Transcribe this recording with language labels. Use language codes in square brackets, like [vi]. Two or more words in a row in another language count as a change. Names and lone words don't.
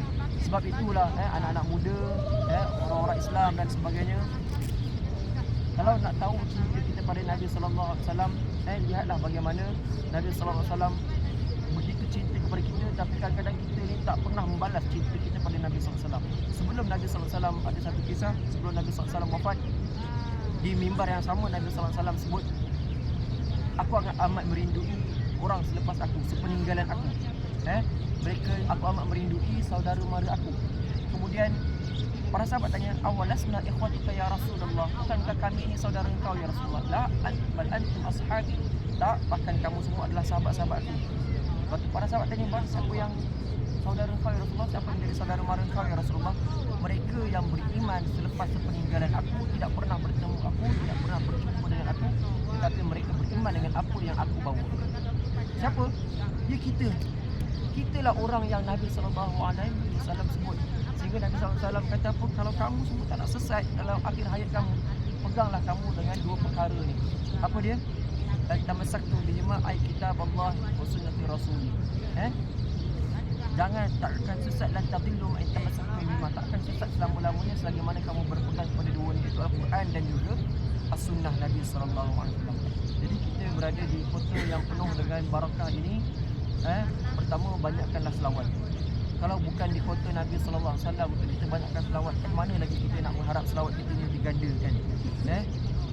[ms] Sebab itulah anak-anak muda, orang-orang Islam dan sebagainya, kalau nak tahu cinta kita pada Nabi [ar] صلى الله عليه وسلم, [ms] lihatlah bagaimana Nabi [ar] صلى الله عليه وسلم [ms] begitu cinta kepada kita, tapi kadang-kadang kita ni tak pernah membalas cinta kita pada Nabi [ar] صلى الله عليه وسلم. [ms] Sebelum Nabi [ar] صلى الله عليه وسلم, [ms] ada satu kisah sebelum Nabi [ar] صلى الله عليه وسلم [ms] wafat, di mimbar yang sama Nabi [ar] صلى الله عليه وسلم [ms] sebut, aku amat merindui orang selepas aku, sepeninggalan aku. Aku amat merindui saudara mara aku. Kemudian para sahabat tanya, [ar] أولسنا إخوتك يا رسول الله, [ms] bukankah kami ini saudara engkau [ar] يا رسول الله? لا، بل أنتم أصحابي. [ms] Tak, bahkan kamu semua adalah sahabat-sahabatku. Lepas tu para sahabat tanya, siapa yang saudara engkau [ar] يا رسول الله? [ms] Siapa yang jadi saudara mara engkau [ar] يا رسول الله? [ms] Mereka yang beriman selepas sepeninggalan aku, tidak pernah bertemu aku, tidak pernah berjumpa dengan aku, tetapi mereka beriman dengan apa yang aku bawa. Siapa? Ya kita. Kitalah orang yang Nabi [ar] صلى الله عليه وسلم [ms] sebut. Sehingga Nabi SAW kata apa? Kalau kamu semua tak nak sesat dalam akhir hayat kamu, peganglah kamu dengan dua perkara ni. Apa dia? [ar] تمسكت بهما أي كتاب الله وسنة رسول. [ms] Jangan, takkan sesat [ar] لن تضلوا ما تمسكتم بهما. [ms] Takkan sesat selama-lamanya selagi mana kamu berpegang kepada dua ni, iaitu Al-Quran dan juga As-Sunnah Nabi [ar] صلى الله عليه وسلم. [ms] Jadi kita berada di kota yang penuh dengan barakah ini. Pertama, banyakkanlah selawat. Kalau bukan di kota Nabi [ar] صلى الله عليه وسلم [ms] untuk kita banyakkan selawat, mana lagi kita nak mengharap selawat kita ni digandakan.